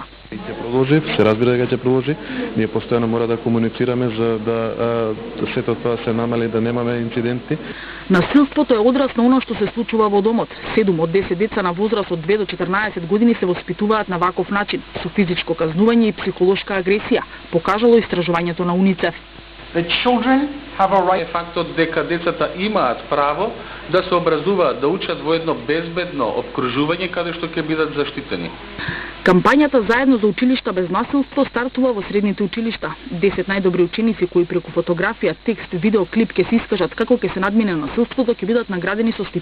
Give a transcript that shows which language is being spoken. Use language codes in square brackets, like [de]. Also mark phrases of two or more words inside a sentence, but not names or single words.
[mk] Ќе продолжи, се разбира дека ќе продолжи. Ние постојано мора да комуницираме за да сето тоа се намали, да немаме инциденти. Насилството е одраз на оно што се случува во домот. 7 од 10 деца на возраст од 2 до 14 години се воспитуваат на ваков начин, со физичко казнување и психолошка агресија, покажало истражувањето на УНИЦЕФ. [en] The children have a right. [mk] Фактот дека децата имаат право да се образуваат, да учат во едно безбедно опкружување каде што ќе бидат заштитени. Кампањата заедно за училишта без насилство стартува во средните училишта. 10 најдобри ученици кои преку фотографија, текст, видеоклип ќе се искажат како ќе се надмине насилството ќе бидат наградени со стипендија.